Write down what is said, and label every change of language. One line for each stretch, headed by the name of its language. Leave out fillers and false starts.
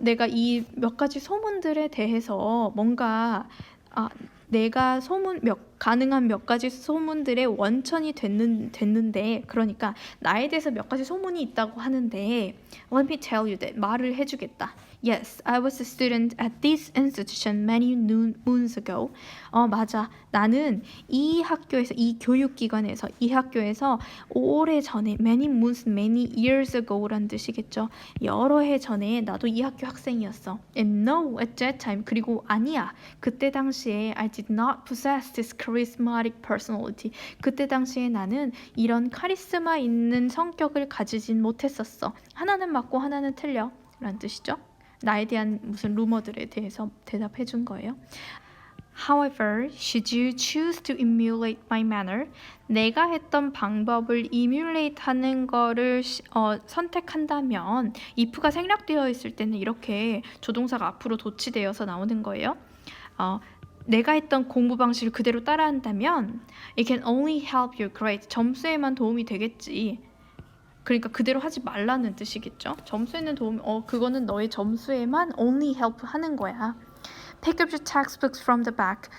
Korean: 내가 이 몇 가지 소문들에 대해서 뭔가 내가 가능한 몇 가지 소문들의 원천이 됐는데, 그러니까 나에 대해서 몇 가지 소문이 있다고 하는데,
English: let me tell you that,
Korean: 말을 해주겠다.
English: Yes, I was a student at this institution many moons ago.
Korean: 맞아. 나는 이 학교에서, 이 교육기관에서, 이 학교에서 오래 전에, many moons,
English: many years ago
Korean: 란 뜻이겠죠. 여러 해 전에 나도 이 학교 학생이었어.
English: And no, at that time,
Korean: 그리고 아니야. 그때 당시에
English: I did not possess this charismatic personality.
Korean: 그때 당시에 나는 이런 카리스마 있는 성격을 가지진 못했었어. 하나는 맞고 하나는 틀려. 라는 뜻이죠. 나에 대한 무슨 루머들에 대해서 대답해 준 거예요.
English: However, should you choose to emulate my manner,
Korean: 내가 했던 방법을 emulate 하는 거를 선택한다면, if가 생략되어 있을 때는 이렇게 조동사가 앞으로 도치되어서 나오는 거예요. 내가 했던 공부 방식을 그대로 따라한다면
English: it can only help your grade.
Korean: 점수에만 도움이 되겠지. 그러니까 그대로 하지 말라는 뜻이겠죠. 점수에는 그거는 너의 점수에만 only help 하는 거야.
English: Pick up your textbooks from the back.